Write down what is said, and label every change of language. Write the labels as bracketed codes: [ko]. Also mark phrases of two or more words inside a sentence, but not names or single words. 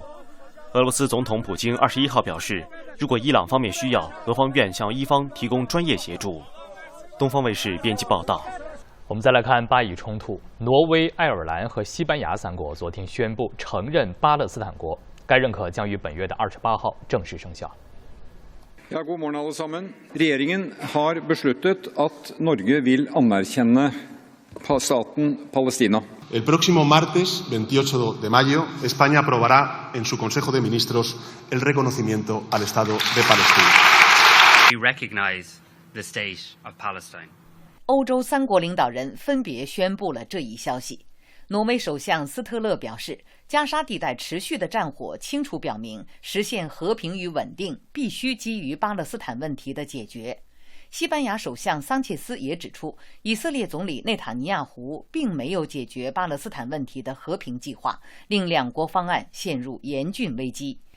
[zh] 俄罗斯总统普京21号表示，如果伊朗方面需要，俄方愿向伊方提供专业协助。东方卫视编辑报道。我们再来看巴以冲突，挪威、爱尔兰和西班牙3国昨天宣布承认巴勒斯坦国，该认可将于本月的28号正式生效。 [no] Ja, god morgen alle sammen. Regjeringen har besluttet at Norge vil anerkjenne staten Palestina. [es] El próximo martes 28 de mayo, España aprobará en su Consejo de Ministros el reconocimiento al Estado de Palestina. [en] We recognize the state of Palestine. [zh] 欧洲3国领导人分别宣布了这一消息。挪威首相斯特勒表示，加沙地带持续的战火清楚表明，实现和平与稳定必须基于巴勒斯坦问题的解决。西班牙首相桑切斯也指出，以色列总理内塔尼亚胡并没有解决巴勒斯坦问题的和平计划，令2国方案陷入严峻危机。